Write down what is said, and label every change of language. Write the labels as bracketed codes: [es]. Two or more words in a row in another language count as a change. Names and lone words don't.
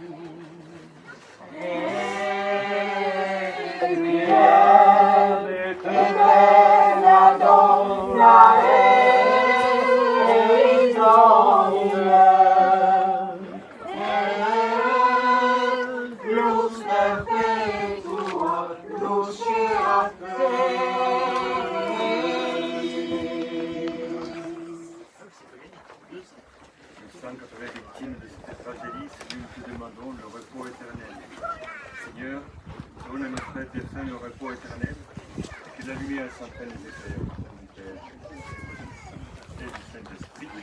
[la] Requiem eterna donna eis Domine, lux perpetua, luceat [fr] Sainte victime de cette tragédie, nous te demandons le repos éternel. Seigneur, donne à nos frères défunts le repos éternel, et que la lumière s'entraîne les éclairs du Père et du Saint-Esprit.